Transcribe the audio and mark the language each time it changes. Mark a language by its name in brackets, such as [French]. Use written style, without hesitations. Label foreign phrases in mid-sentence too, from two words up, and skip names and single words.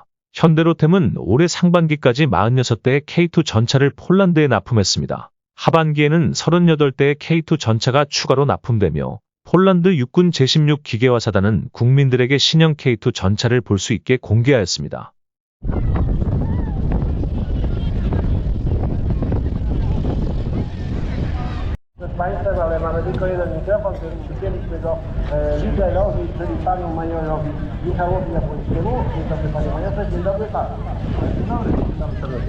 [Korean] 현대로템은 올해 상반기까지 46대의 K2 전차를 폴란드에 납품했습니다. 하반기에는 38대의 K2 전차가 추가로 납품되며 폴란드 육군 제16 기계화사단은 국민들에게 신형 K2 전차를 볼 수 있게 공개하였습니다. [Polish] Proszę Państwa, ale mamy tylko jeden mikrofon, który przypięliśmy go liderowi, czyli panu majorowi Michałowi Jabłońskiemu. Dzień dobry panie majorze, dzień dobry panu. Dzień dobry, witam serdecznie.